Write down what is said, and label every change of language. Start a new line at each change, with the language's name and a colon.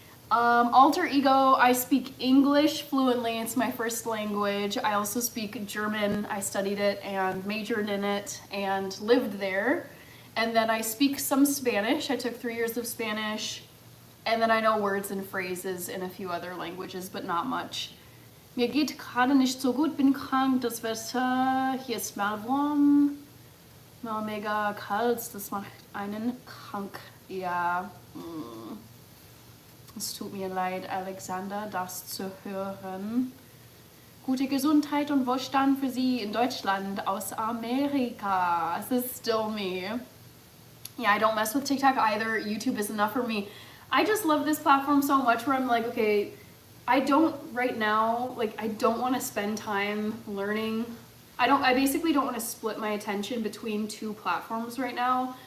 English: Alter ego, I speak English fluently. It's my first language. I also speak German. I studied it and majored in it and lived there. And then I speak some Spanish. I took 3 years of Spanish. And then I know words and phrases in a few other languages, but not much.
German: Mir geht gerade nicht so gut, bin krank, das Wetter, hier ist mal warm, mal mega kalt, das macht einen krank. Ja, es tut mir leid, Alexander, das zu hören. Gute Gesundheit und Wohlstand für Sie in Deutschland aus Amerika.
English: This is still me. Yeah, I don't mess with TikTok either. YouTube is enough for me. I just love this platform so much where I'm like, okay, I don't right now, like I don't want to spend time learning. I basically don't want to split my attention between 2 platforms right now.